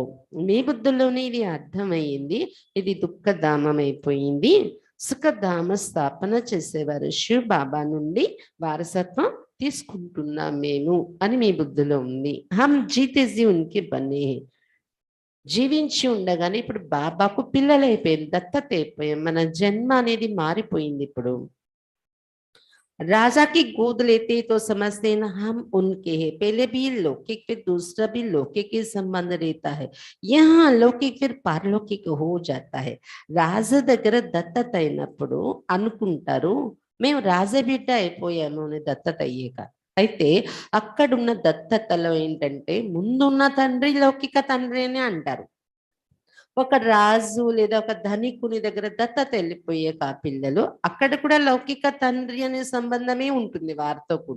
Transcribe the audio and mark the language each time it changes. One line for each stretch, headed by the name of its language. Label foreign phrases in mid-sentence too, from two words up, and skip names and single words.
Telugu: మీ బుద్ధుల్లోనే ఇది అర్థమైంది, ఇది దుఃఖధామం అయిపోయింది. సుఖధామ స్థాపన చేసేవారు శివ్ బాబా నుండి వారసత్వం తీసుకుంటున్నాం మేము అని మీ బుద్ధిలో ఉంది.
Hindi: हम जीते जी उनके बने.
Telugu: జీవించి ఉండగానే ఇప్పుడు బాబాకు పిల్లలైపోయాం, దత్తత అయిపోయాం. మన జన్మ అనేది మారిపోయింది.
Hindi: ఇప్పుడు राजा की गोद लेते तो समझते हैं ना हम उनके हैं, पहले भी लौकिक फिर दूसरा भी लौकिक ही संबंध रहता है, यहाँ लौकिक फिर పారలౌకిక हो जाता है.
Telugu: రాజు దగ్గర దత్తత అయినప్పుడు అనుకుంటారు మేము రాజబిడ్డ అయిపోయాము అని దత్తత అయ్యాక. అయితే అక్కడున్న దత్తతలో ఏంటంటే ముందున్న తండ్రి లౌకిక తండ్రి అని అంటారు. ఒక రాజు లేదా ఒక ధనికుని దగ్గర దత్తత వెళ్ళిపోయాక ఆ పిల్లలు అక్కడ కూడా లౌకిక తండ్రి అనే సంబంధమే ఉంటుంది వారితో కూడా.